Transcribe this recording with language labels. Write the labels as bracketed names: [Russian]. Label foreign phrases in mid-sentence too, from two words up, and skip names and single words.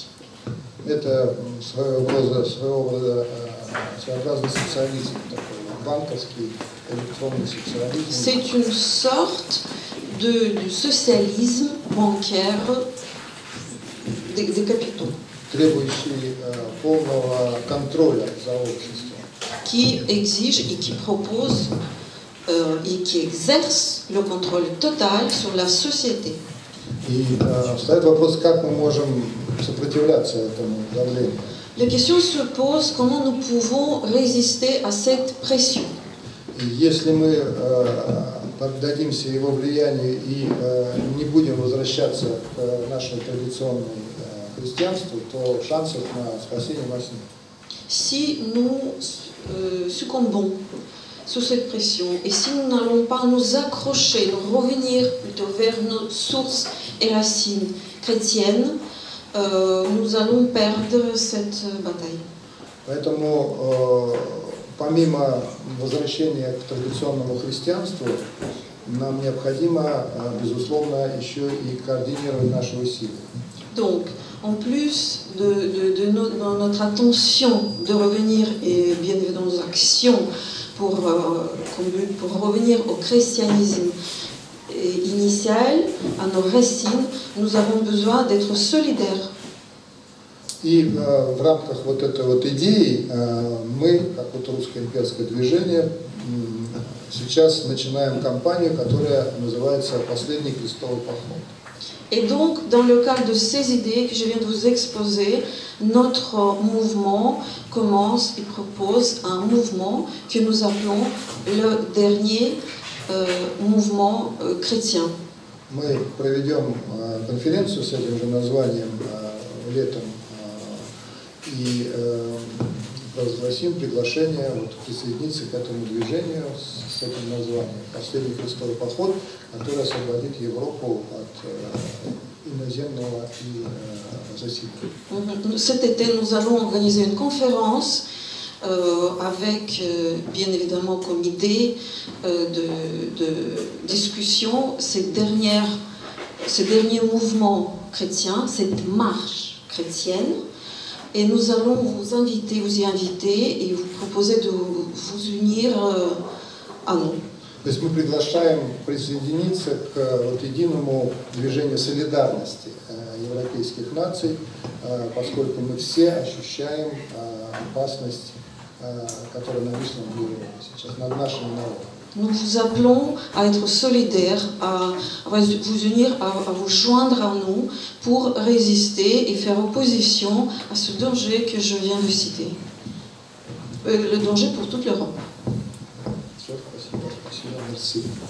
[Russian] Это своеобразный социализм, такой банковский электронный социализм. [French] C'est une sorte de socialisme bancaire des capitaux. [Russian] Требующий полного контроля за обществом. [French] Qui exige et qui propose et qui exerce le contrôle total sur la société. [Russian] И встает вопрос, как мы можем сопротивляться этому давлению. [French] La question se pose comment nous pouvons résister à cette pression. [Russian] И если мы поддадимся его влиянию и не будем возвращаться к нашему традиционному христианству, то шансов на спасение у нас нет. [French] Si nous succombons sous cette pression et si nous n'allons pas nous accrocher, nous revenir plutôt vers nos sources et racines chrétiennes, nous allons perdre cette bataille. [Russian] Поэтому помимо возвращения к традиционному христианству, нам необходимо, безусловно, еще и координировать наши усилия. [French] Donc, en plus de notre attention de revenir, et bien évidemment nos actions pour revenir au christianisme initial, à nos racines, nous avons besoin d'être solidaires. [Russian] И в рамках вот этой вот идеи мы, как вот русское имперское движение, сейчас начинаем кампанию, которая называется «Последний крестовый поход». [French] Et donc, dans le cadre de ces idées que je viens de vous exposer, notre mouvement commence et propose un mouvement que nous appelons le dernier mouvement chrétien. [Russian] Мы проведем конференцию с этим же названием летом и разгласим приглашение присоединиться к этому движению с этим названием «Последний крестовый поход», который освободит Европу от иноземного засилия. [French] Cet été, nous allons organiser une conférence avec, bien évidemment, comme idée de discussion ces derniers mouvements chrétiens, cette marche chrétienne. Et nous allons vous y inviter et vous proposer de vous unir à nous. [Russian] То есть мы приглашаем присоединиться к единому движению солидарности европейских наций, поскольку мы все ощущаем опасность, которая нависла над Европой сейчас, над нашими народами. [French] Nous vous appelons à être solidaires, à vous unir, à vous joindre à nous pour résister et faire opposition à ce danger que je viens de citer. Le danger pour toute l'Europe. Merci.